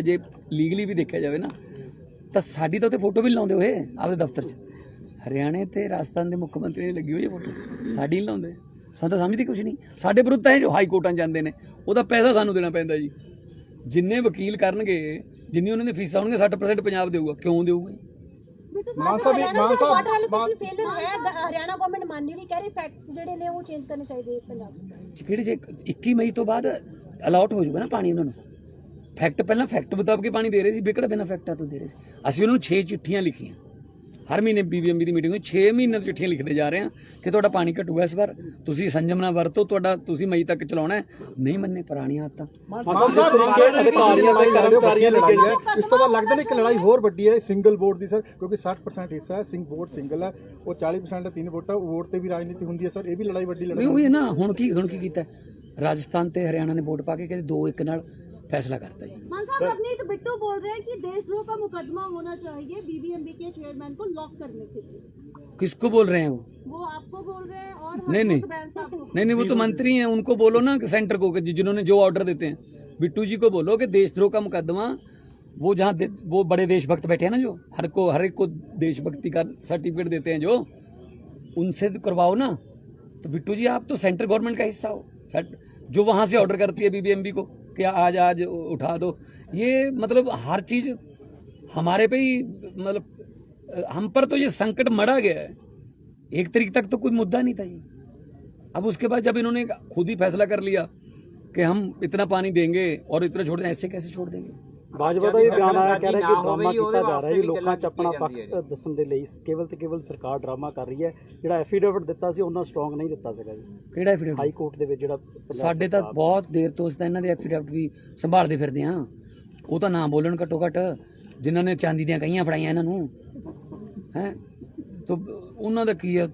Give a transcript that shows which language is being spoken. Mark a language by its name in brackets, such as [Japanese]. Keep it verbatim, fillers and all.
[Punjabi] ਜੇ ਲੀਗਲੀ ਵੀ ਦੇਖਿਆ ਜਾਵੇ ਨਾ ਤਾਂ ਸਾਡੀ ਤਾਂ ਉੱਥੇ ਫੋਟੋ ਵੀ ਨੀ ਲਾਉਂਦੇ ਹੋਏ ਆਪਦੇ ਦਫ਼ਤਰ 'ਚ। ਹਰਿਆਣੇ ਤੇ ਰਾਜਸਥਾਨ ਦੇ ਮੁੱਖ ਮੰਤਰੀ ਦੀ ਲੱਗੀ ਹੋਈ ਹੈ ਫੋਟੋ, ਸਾਡੀ ਨਹੀਂ ਲਾਉਂਦੇ। ਸਾਨੂੰ ਤਾਂ ਸਮਝਦੀ ਕੁਛ ਨਹੀਂ, ਸਾਡੇ ਵਿਰੁੱਧ ਤਾਂ ਇਹ ਜੋ ਹਾਈ ਕੋਰਟਾਂ 'ਚ ਜਾਂਦੇ ਨੇ ਉਹਦਾ ਪੈਸਾ ਸਾਨੂੰ ਦੇਣਾ ਪੈਂਦਾ ਜੀ। ਜਿੰਨੇ ਵਕੀਲ ਕਰਨਗੇ, ਜਿੰਨੀ ਉਹਨਾਂ ਦੀ ਫੀਸਾਂ ਹੋਣਗੀਆਂ, ਸੱਠ ਪਰਸੈਂਟ ਪੰਜਾਬ ਦੇਊਗਾ। ਕਿਉਂ ਦੇਊਗਾ? [Hindi] मान मान साहब, साहब मान मान साहब, साहब मान- फेलियर है ग- हरियाणा गवर्नमेंट मान नहीं रही, कह रही फैक्ट्स जेडे ने वो चेंज करने चाहिए पंजाब में। [Punjabi] ਕਿਹੜੇ ਜੇ ਇੱਕੀ ਮਈ ਤੋਂ ਬਾਅਦ ਅਲਾਟ ਹੋ ਜਾਊਗਾ ਨਾ ਪਾਣੀ ਉਹਨਾਂ ਨੂੰ। ਫੈਕਟ ਪਹਿਲਾਂ ਫੈਕਟ ਮੁਤਾਬਕ ਹੀ ਪਾਣੀ ਦੇ ਰਹੇ ਸੀ, ਵਿਕੜ ਬਿਨਾਂ ਫੈਕਟਾਂ ਤੋਂ ਦੇ ਰਹੇ ਸੀ। ਅਸੀਂ ਉਹਨਾਂ ਨੂੰ ਛੇ ਚਿੱਠੀਆਂ ਲਿਖੀਆਂ, ਹਰ ਮਹੀਨੇ ਬੀਬੀਐਮਬੀ ਦੀ ਮੀਟਿੰਗ ਹੋਈ, ਛੇ ਮਹੀਨੇ ਤੋਂ ਚਿੱਠੀਆਂ ਲਿਖਦੇ ਜਾ ਰਹੇ ਹਾਂ ਕਿ ਤੁਹਾਡਾ ਪਾਣੀ ਘਟੂਗਾ ਇਸ ਵਾਰ, ਤੁਸੀਂ ਸੰਜਮ ਨਾਲ ਵਰਤੋ, ਤੁਹਾਡਾ ਤੁਸੀਂ ਮਈ ਤੱਕ ਚਲਾਉਣਾ ਹੈ। ਨਹੀਂ ਮੰਨੇ ਪੁਰਾਣੀਆਂ ਆਦਤਾਂ। ਮਾਨ ਸਾਹਿਬ, ਜਿਹੜੇ ਅਧਿਕਾਰੀਆਂ ਤੇ ਕਰਮਚਾਰੀਆਂ ਨੇ ਲੜਾਈ ਹੈ, ਜਿਹੜੇ ਇਸ ਤੋਂ ਬਾਅਦ ਲੱਗਦਾ ਨਹੀਂ ਕਿ ਲੜਾਈ ਹੋਰ ਵੱਡੀ ਹੈ ਸਿੰਗਲ ਵੋਟ ਦੀ ਸਰ, ਕਿਉਂਕਿ ਸੱਠ ਪਰਸੈਂਟ ਹਿੱਸਾ ਹੈ, ਸਿੰਘ ਵੋਟ ਸਿੰਗਲ ਹੈ, ਉਹ ਚਾਲੀ ਪਰਸੈਂਟ ਹੈ, ਤਿੰਨ ਵੋਟਾਂ ਵੋਟ ਤੇ ਵੀ ਰਾਜਨੀਤੀ ਹੁੰਦੀ ਹੈ ਸਰ, ਇਹ ਵੀ ਲੜਾਈ ਵੱਡੀ ਨਹੀਂ ਲੜਾਈ ਉਹ ਇਹ ਨਾ ਹੁਣ ਕੀ ਹੁਣ ਕੀ ਕੀਤਾ ਰਾਜਸਥਾਨ ਤੇ ਹਰਿਆਣਾ ਨੇ ਵੋਟ ਪਾ ਕੇ ਕਹਿੰਦੇ ਦੋ ਇੱਕ ਨਾਲ ਫੈਸਲਾ ਕਰਤਾ ਜੀ। [Hindi] मान साहब रवनीत बिट्टू बोल रहे हैं कि देशद्रोह का मुकदमा होना चाहिए बीबीएमबी के चेयरमैन को लॉक करने के लिए। ਕਿਸ को बोल रहे हैं वो? वो आपको बोल रहे हैं और नहीं, नहीं। हरमोहन बैन साहब को। नहीं नहीं वो तो मंत्री हैं, उनको बोलो ना कि सेंटर को कि जि- जिन्होंने जो ऑर्डर देते हैं। बिट्टू जी को बोलो कि देशद्रोह का मुकदमा वो जहाँ दे- वो बड़े देशभक्त बैठे हैं ना, जो हर को हर एक को देशभक्ति का सर्टिफिकेट देते हैं, जो उनसे तो करवाओ ना। तो बिट्टू जी आप तो सेंट्रल गवर्नमेंट का हिस्सा हो, सेंट- जो वहाँ से ऑर्डर करती है बीबीएमबी को कि आज आज उठा दो। ये मतलब हर चीज़ हमारे पे ही, मतलब हम पर तो ये संकट मढ़ा गया है। एक तरीक तक तो कोई मुद्दा नहीं था ये। अब उसके बाद जब इन्होंने खुद ही फैसला कर लिया कि हम इतना पानी देंगे और इतना छोड़ दें, ऐसे कैसे छोड़ देंगे? [Punjabi] ਬਾਜਵਾ ਦਾ ਇਹ ਬਿਆਨ ਆਇਆ, ਕਹਿ ਰਿਹਾ ਕਿ ਡਰਾਮਾ ਕੀਤਾ ਜਾ ਰਿਹਾ ਹੈ ਲੋਕਾਂ 'ਚ ਆਪਣਾ ਪੱਖ ਦੱਸਣ ਦੇ ਲਈ, ਕੇਵਲ ਤੇ ਕੇਵਲ ਸਰਕਾਰ ਡਰਾਮਾ ਕਰ ਰਹੀ ਹੈ। ਜਿਹੜਾ ਐਫੀਡੇਵਿਟ ਦਿੱਤਾ ਸੀ ਉਹਨਾਂ ਸਟਰੋਂਗ ਨਹੀਂ ਦਿੱਤਾ ਸੀਗਾ ਜੀ ਕਿਹੜਾ ਐਫੀਡੇਵਿਟ? ਹਾਈ ਕੋਰਟ ਦੇ ਵਿੱਚ ਜਿਹੜਾ ਪੰਜਾਬ ਸਾਡੇ ਤਾਂ ਸਰਕਾਰ- ਬਹੁਤ ਦੇਰ ਤੋਂ ਅਸੀਂ ਤਾਂ ਇਹਨਾਂ ਦੇ ਐਫੀਡੇਵਿਟ ਵੀ ਸੰਭਾਲਦੇ ਫਿਰਦੇ ਹਾਂ। ਉਹ ਤਾਂ ਨਾ ਬੋਲਣ ਘੱਟੋ ਘੱਟ, ਜਿਨ੍ਹਾਂ ਨੇ ਚਾਂਦੀ ਦੀਆਂ ਕਹੀਆਂ ਫੜਾਈਆਂ ਇਹਨਾਂ ਨੂੰ ਹੈ, ਤਾਂ ਉਹਨਾਂ ਦਾ ਕੀ ਹੈ?